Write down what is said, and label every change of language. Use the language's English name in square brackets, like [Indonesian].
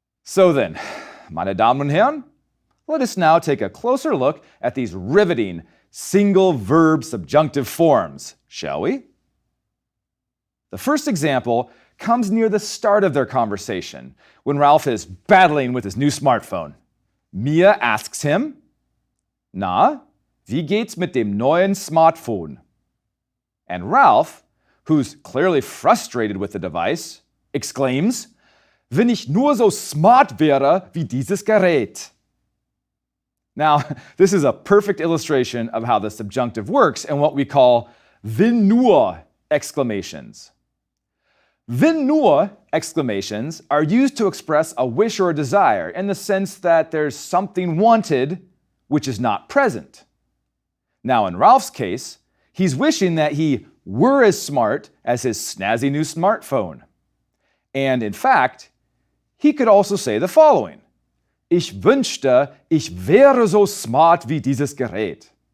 [English] So then, [German] meine Damen und Herren, [English] let us now take a closer look at these riveting single verb subjunctive forms, shall we? The first example comes near the start of their conversation, when Ralph is battling with his new smartphone. Mia asks him, [German] Na, wie geht's mit dem neuen Smartphone? [English] And Ralph, who's clearly frustrated with the device, exclaims, [German] Wenn ich nur so smart wäre wie dieses Gerät. [English] Now, this is a perfect illustration of how the subjunctive works in what we call wenn nur exclamations. Wenn nur exclamations are used to express a wish or a desire in the sense that there's something wanted which is not present. Now, in Ralph's case, he's wishing that he were as smart as his snazzy new smartphone. And in fact, he could also say the following. [German] Ich wünschte, ich wäre so smart wie dieses Gerät.